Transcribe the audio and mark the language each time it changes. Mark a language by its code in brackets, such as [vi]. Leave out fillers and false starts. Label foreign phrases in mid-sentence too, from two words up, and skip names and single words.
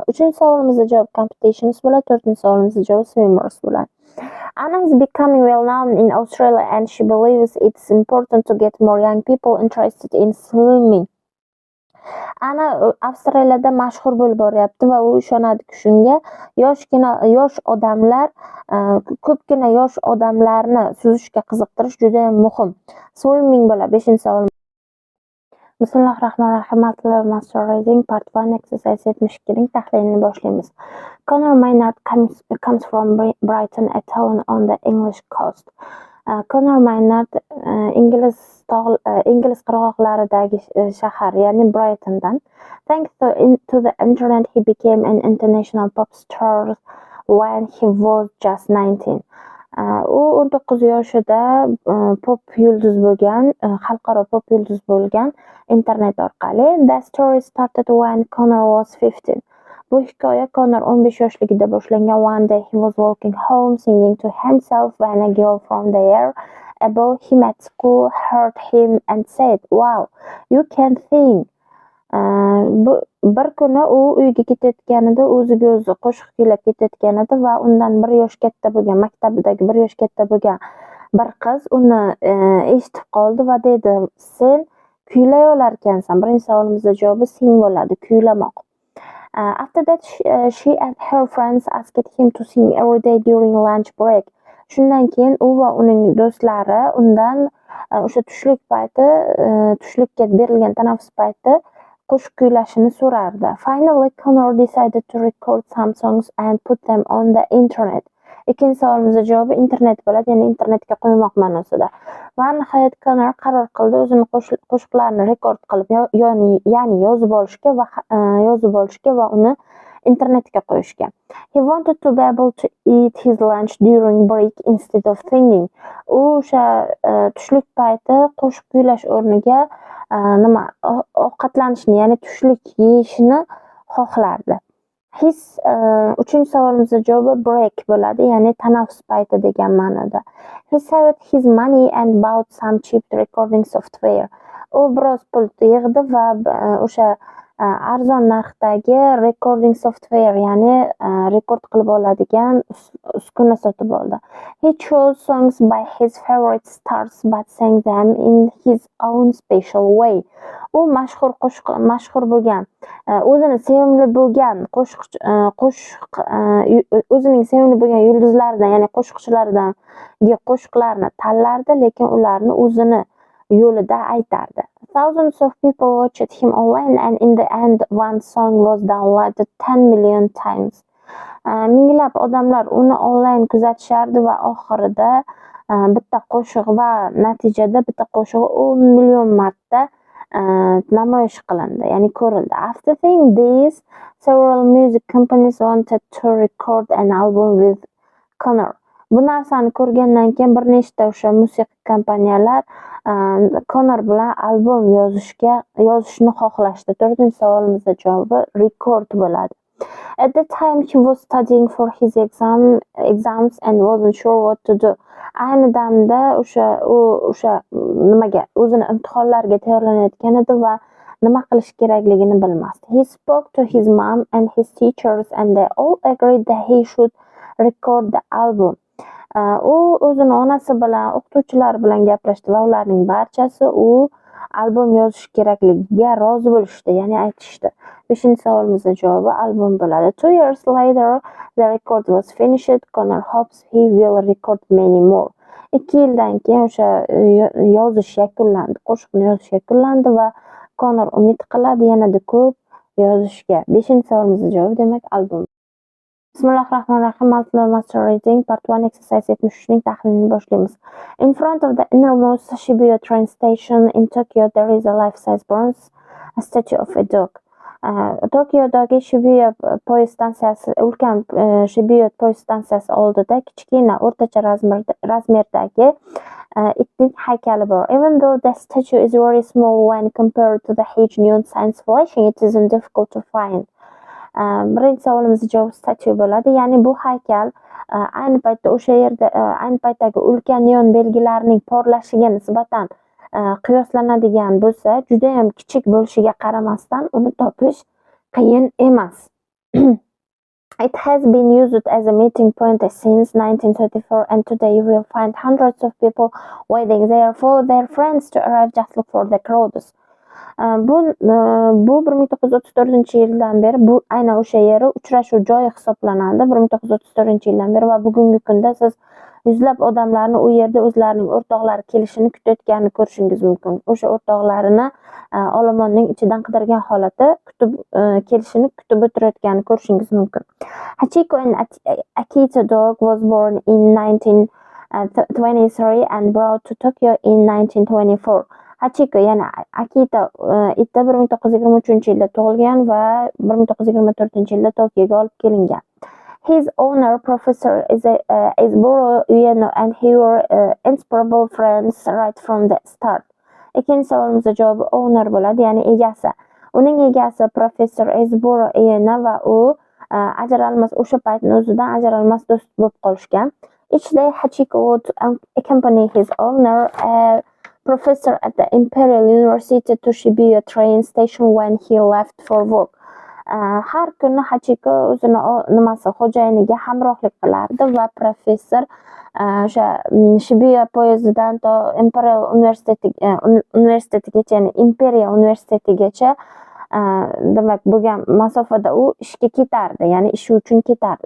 [uz] 3-savolimizga javob competitions bo'ladi, 4-savolimizga javob swimmers bo'ladi. [en] Anna is becoming well known in Australia and she believes it's important to get more young people interested in swimming. [uz] Anna Avstraliyada mashhur bo'lib boryapti va u ishonadiki shunga yosh odamlar ko'pgina yosh odamlarni suzishga qiziqtirish juda ham muhim. Swimming bo'ladi 5-savol. [ar] بسم الله الرحمن الرحيم. [en] Multilevel Master Reading.Part 1 exercise [uz] 72ning tahlilini boshlaymiz. [en] Conor Maynard comes from Brighton, a town on the English coast. [uz] Conor Maynard Ingliz qirg'oqlaridagi shahar, ya'ni Brightondan. [en] Thanks to the internet, he became an international pop star when he was just 19. [uz] U 19 yoshida pop yulduz bo'lgan, xalqaro pop yulduz bo'lgan internet orqali. [en] The story started when Conor was 15. [uz] Bu hikoya Conor 15 yoshligida boshlangan. [en] One day he was walking home singing to himself when a girl from the year above him at school heard him and said, "Wow, you can sing." [uz] Bir kuni u uyga ketayotganida o'ziga o'zi qo'shiq kuylab ketayotganida va undan 1 yosh katta bo'lgan, maktabidagi 1 yosh katta bo'lgan bir qiz uni eshitib qoldi va dedi, "Sen kuylay olarkansan." Birinchi savolimizning javobi sing bo'ladi, kuylamoq. [en] After that she and her friends asked him to sing every day during lunch break. [uz] Shundan keyin u va uning do'stlari undan o'sha tushlikka berilgan tanaffus payti qo'shiq kuylashini so'rardi. [en] Finally, Conor decided to record some songs and put them on the internet. [uz] Ikkinchi savolimizning javobi internet bo'ladi, ya'ni internetga qo'ymoq ma'nosida. Va nihoyat Conor qaror qildi o'zini qo'shiqlarini rekord qilib, ya'ni yozib olishga va uni internetga qo'yishga. [en] He wanted to be able to eat his lunch during break instead of singing. [uz] U o'sha tushlik payti qo'shiq kuylash o'rniga ovqatlanishni, ya'ni tushlik yeyishni xohlardi. His uchinchi savolimizning javobi break bo'ladi, ya'ni tanaffus payti degan ma'noda. [en] He saved his money and bought some cheap recording software. [uz] U biroz pul yig'di va o'sha arzon narxdagi [en] recording software, [uz] ya'ni rekord qilib oladigan uskuna sotib oldi. [en] He chose songs by his favorite stars but sang them in his own special way. [uz] U mashhur bo'lgan, o'zining sevimli bo'lgan yulduzlaridan, ya'ni qo'shiqchilardan qo'shiqlarni tanlardi, lekin ularni o'zini yo'lida aytardi. [en] Thousands of people watched him online and in the end one song was downloaded 10 million times. [uz] Minglab odamlar uni onlayn kuzatishardi va oxirida bitta qo'shiq va natijada bitta qo'shiq 10 million marta namoyish qilindi, ya'ni ko'rildi. [en] After seeing this, several music companies wanted to record an album with Conor. [uz] Bu narsani ko'rgandan keyin bir nechta o'sha musiqa kompaniyalar Conor bilan albom yozishni xohlashdi. 4-savolimizning javobi record bo'ladi. [en] At the time he was studying for his exams and wasn't sure what to do. [uz] Ayni damda o'sha nimaga o'zini imtihonlarga tayyorlanayotgan edi va nima qilish kerakligini bilmasdi. [en] He spoke to his mom and his teachers and they all agreed that he should record the album. [uz] U o'zini onasi bilan, o'qituvchilar bilan gaplashdi va ularning barchasi u albom yozish kerakligiga rozi bo'lishdi, ya'ni aytishdi. 5-savolimizning javobi albom bo'ladi. [en] 2 years later, the record was finished. Conor hopes he will record many more. [uz] 2 yildan keyin o'sha yozish yakunlandi, qo'shiqni yozish yakunlandi va Conor umid qiladi yanada ko'p yozishga. 5-savolimizning javobi demak albom. [ar] بسم الله الرحمن الرحيم. [en] Multilevel Master Reading.Part 1 exercise [uz] 73ning tahlilini boshlaymiz. [en] In front of the innermost Shibuya train station in Tokyo, there is a life-size bronze statue of a dog. [uz] Tokyodagi Shibuya poyezd stansiyasi, ulkan Shibuya poyezd stansiyasi oldida kichkina o'rtacha razmerdagi itning haykali bor. [en] Even though the statue is very small when compared to the huge neon signs flashing, it isn't difficult to find. [uz] Birinchi savolimizning javobi statue bo'ladi, ya'ni bu haykal ayni paytda o'sha yerda ayni paytdagi ulkan neon belgilarining porlashiga nisbatan qiyoslanadigan bo'lsa, juda ham kichik bo'lishiga qaramasdan uni topish qiyin emas. [en] It has been used as a meeting point since 1934 and today you will find hundreds of people waiting there for their friends to arrive. Just look for the crowds. [uz] Bu 1934-yildan beri bu aynan o'sha yeri uchrashuv joyi hisoblanadi. 1934-yildan beri va bugungi kunda siz yuzlab odamlarni u yerda o'zlarining o'rtoqlari kelishini kutayotganini ko'rishingiz mumkin. O'sha o'rtoqlarini olomonning ichidan qidirgan holatda kelishini kutib o'tirayotganini ko'rishingiz mumkin. [en] Hachiko and Akita dog was born in 1923 and brought to Tokyo in 1924. [uz] Hachiko, ya'ni Akita iti 1923-yilda tug'ilgan va 1924-yilda Tokyoga olib kelingan. [en] His owner, Professor Isburo Ueno, and he were inseparable friends right from the start. [uz] Ikkinchi savolimizning javobi owner bo'ladi, ya'ni egasi. Uning egasi Professor Isburo Ueno va u o'sha paytning o'zidan ajralmas do'st bo'lib qolishgan. [en] Each day Hachiko would accompany his owner, professor at the Imperial University, to Shibuya train station when he left for work. [uz] Har kuni Hachiko o'zini xo'jayiniga hamrohlik qilardi va professor o'sha Shibuya poyezdidan to Imperial universitetigacha, ya'ni Imperiya universitetigacha demak bo'lgan masofada u ishga ketardi, ya'ni ishi uchun ketardi.